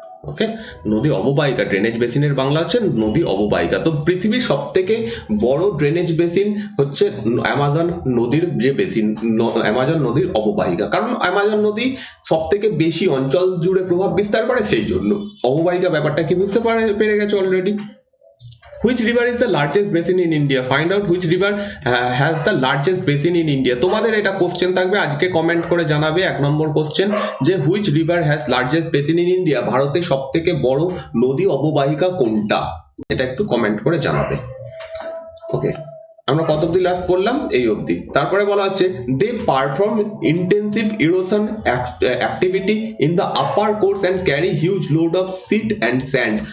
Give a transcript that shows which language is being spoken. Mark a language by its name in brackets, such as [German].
[Bangla] ওকে, নদী অববাহিকা, ড্রেনেজ বেসিনের বাংলা হচ্ছে নদী অববাহিকা। তো পৃথিবীর সব থেকে বড় ড্রেনেজ বেসিন হচ্ছে অ্যামাজন নদীর যে বেসিন, অ্যামাজন নদীর অববাহিকা, কারণ অ্যামাজন নদী সব থেকে বেশি অঞ্চল জুড়ে প্রভাব বিস্তার করে, সেই জন্য অববাহিকা ব্যাপারটা কি বুঝতে পেরে গেছে already. [English] Which river is the largest basin in India? Find out which river has the largest basin in India. [Bangla] তোমাদের এটা কোশ্চেন থাকবে, আজকে কমেন্ট করে জানাবে। 1 নম্বর কোশ্চেন যে [English] which river has largest basin in India, [Bangla] ভারতের সব থেকে বড় নদী অববাহিকা কোনটা, এটা একটু কমেন্ট করে জানাবে। ওকে, আমরা কত অব্দি লাস্ট পড়লাম, এই অবধি। তারপরে বলা হচ্ছে [English] They perform intensive erosion activity in the upper course and carry huge load of silt and sand.